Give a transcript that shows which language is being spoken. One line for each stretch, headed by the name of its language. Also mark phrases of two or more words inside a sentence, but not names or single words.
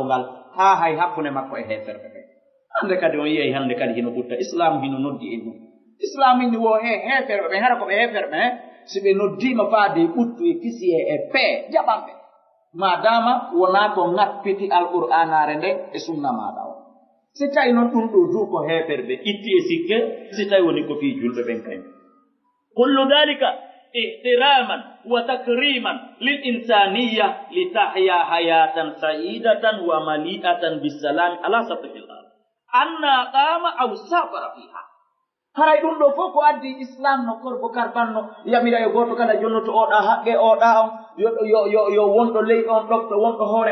Fula: ngal ha hay hakkunde makko e heferɓe ɓe hande kadi on yiyay hande kadi hino ɓutta islam hino noddi e ɗum islam inni wo he heferɓe ɓe hara koɓe heferɓe si ɓe noddima faade ɓuttu e kisi e pee jaɓanɓe madama wona ko ŋappiti alqur'anare nden e sunna maɗa o si tawi noon ɗum ɗo du ko heferɓe itti e sikke si tawi woni ko fii julɓe ɓen kañ
Arabic: كل ذلك احتراما وتكريما للإنسانية لتحيا حياة سعيدة ومليئة بالسلام على سطح الأرض أنى قام أو سافر فيها
Fula: haray ɗum ɗo fof ko addi islam no korbo karbanno yamira yo goto kala jonno to oɗa haqqe oɗa on yo wonɗo leydi on ɗofto wonɗo hoore